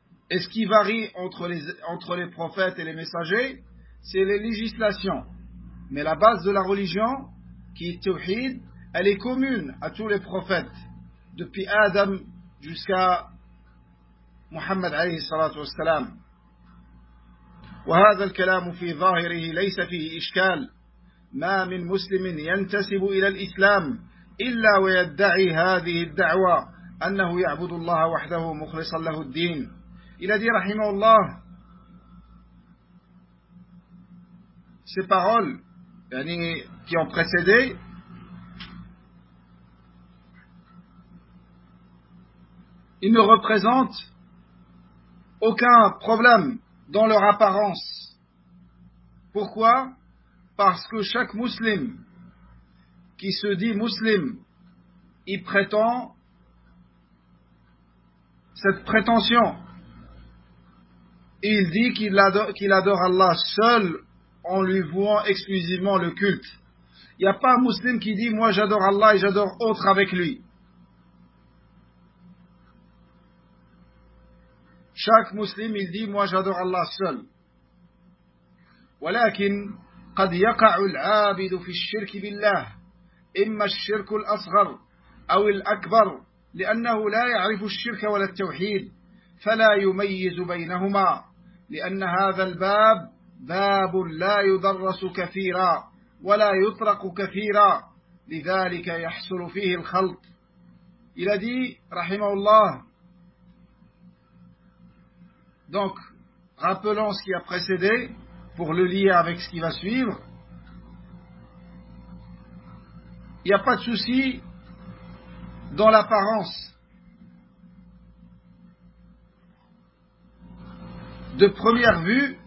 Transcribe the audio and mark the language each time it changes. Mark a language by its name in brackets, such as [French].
[French] Et ce qui varie entre les prophètes et les messagers, c'est les législations. Mais la base de la religion, qui est Tawhid, elle est commune à tous les prophètes, depuis Adam jusqu'à Muhammad alayhi salatu wa salam. [Arabic] وهذا الكلام في ظاهره ليس فيه إشكال ما من مسلم ينتسب إلى الإسلام إلا ويدعي هذه الدعوة أنه يعبد الله وحده مخلصا له الدين إلى دي رحمه الله [French] ces paroles [Arabic] يعني [French] qui ont précédé ils ne représentent aucun problème dans leur apparence. Pourquoi? Parce que chaque musulman qui se dit musulman, il prétend cette prétention. Il dit qu'il adore Allah seul en lui vouant exclusivement le culte. Il n'y a pas un musulman qui dit « Moi j'adore Allah et j'adore autre avec lui ». Chaque musulman il dit moi j'adore Allah seul. [Arabic] ولكن قد يقع العابد في الشرك بالله إما الشرك الأصغر أو الأكبر لأنه لا يعرف الشرك ولا التوحيد فلا يميز بينهما لأن هذا الباب باب لا يدرس كثيرا ولا يطرق كثيرا لذلك يحصل فيه الخلط. [French] Il a dit رحمه الله. Donc, rappelons ce qui a précédé pour le lier avec ce qui va suivre. Il n'y a pas de souci dans l'apparence de première vue.